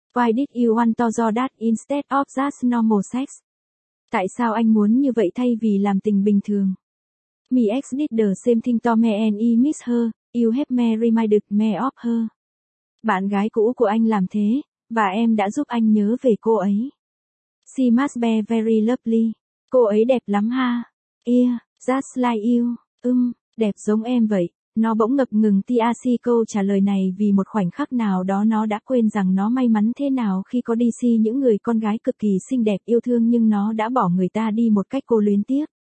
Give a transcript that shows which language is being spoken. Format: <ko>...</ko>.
<en>Why did you want to do that instead of just normal sex?</en> <vi>Tại sao anh muốn như vậy thay vì làm tình bình thường?</vi> <en>Me ex did the same thing to me and I miss her. You have me reminded me of her.</en> <vi>Bạn gái cũ của anh làm thế, và em đã giúp anh nhớ về cô ấy.</vi> <en>She must be very lovely.</en> <vi>Cô ấy đẹp lắm ha.</vi> <en>Yeah, just like you.</en> <vi>Đẹp giống em vậy. Nó bỗng ngập ngừng tia si câu trả lời này vì một khoảnh khắc nào đó nó đã quên rằng nó may mắn thế nào khi có đi si những người con gái cực kỳ xinh đẹp yêu thương nhưng nó đã bỏ người ta đi một cách cô luyến tiếc.</vi>